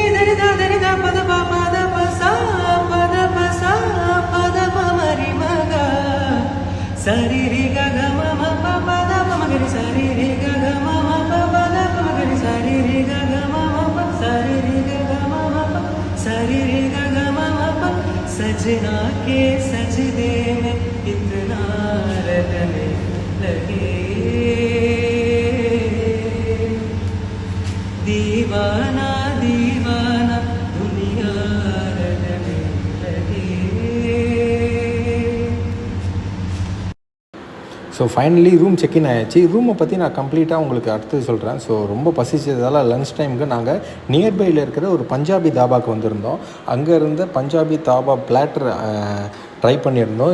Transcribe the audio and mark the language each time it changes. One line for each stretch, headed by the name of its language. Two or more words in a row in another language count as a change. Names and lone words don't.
Hindi: dari da pa da pa sa pa da pa ma ri ma ga sa ri ri ga ga ma pa da pa ma ga ri sa ri ri ga ga ma pa da pa ma ga ri sa ri ri ga ga ma pa sa ri ri ga ga ma pa sa ri ri ga ga ma pa सजना के सजदे में इतना रटने लगे दीवाना दीवाना दुनिया रटने लगे.
English: so finally room check-in ஆகிடுச்சு.
Tamil: ரூமை பற்றி நான் கம்ப்ளீட்டாக உங்களுக்கு அடுத்தது சொல்கிறேன். ஸோ ரொம்ப பசிச்சதால்
English: lunch time
Tamil: நாங்கள் நியர்பையில் இருக்கிற ஒரு பஞ்சாபி தாபாவுக்கு வந்திருந்தோம். அங்கே இருந்த பஞ்சாபி தாபா
English: platter try
Tamil: பண்ணியிருந்தோம்.